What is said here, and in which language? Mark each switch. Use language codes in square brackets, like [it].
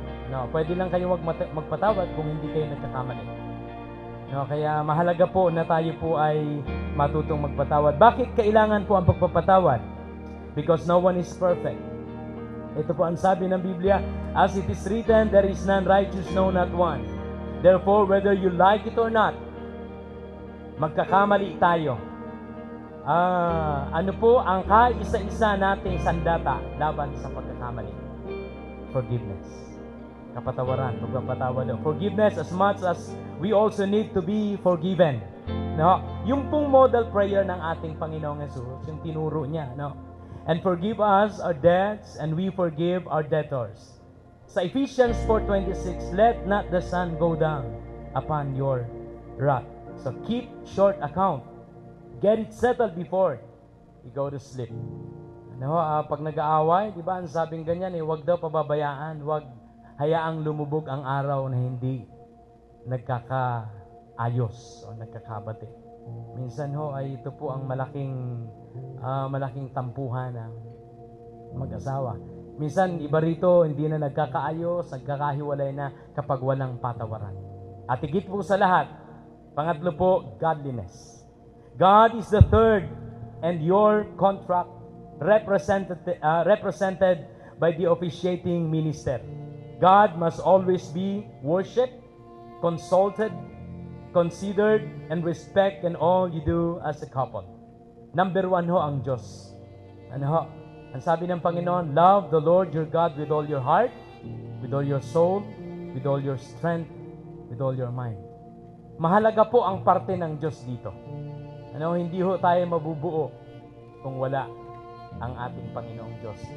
[tl] No, pwede lang kayo magpatawad kung hindi kayo nagkakamali. No, kaya mahalaga po na tayo po ay matutong magpatawad. Bakit kailangan po ang pagpapatawad? [en] Because no one is perfect. [tl] Ito po ang sabi ng Biblia, [en] as it is written, there is none righteous, no, not one. Therefore, whether you like it or not, [tl] magkakamali tayo. Ano po ang kaisa-isa nating sandata laban sa pagkakamali? Forgiveness. Kapatawaran, pagpapatawad. [en] Forgiveness as much as we also need to be forgiven. No? [tl] Yung pong model prayer ng ating Panginoong Hesus, yung tinuro niya, no? [en] And forgive us our debts, and we forgive our debtors. Sa Ephesians 4:26, let not the sun go down upon your wrath. So keep short account. Get it settled before you go to sleep. [tl] Ano, pag nag-aaway, di ba, ang sabing ganyan, huwag daw pababayaan, huwag hayaang lumubog ang araw na hindi nagkakaayos o nagkakabati. Minsan ay ito po ang malaking tampuhan ng mag-asawa. Minsan iba rito hindi na nagkakaayos, nagkakahiwalay na kapag walang patawaran. At higit po sa lahat, pangatlo po, godliness. [en] God is the third, and your contract represented by the officiating minister. God must always be worshipped, consulted, considered, and respect in all you do as a couple. Number one [tl] ho ang Diyos. Ano ho? Ang sabi ng Panginoon, [en] love the Lord your God with all your heart, with all your soul, with all your strength, with all your mind. [tl] Mahalaga po ang parte ng Diyos dito. Ano, hindi ho tayo mabubuo kung wala ang ating Panginoong Diyos.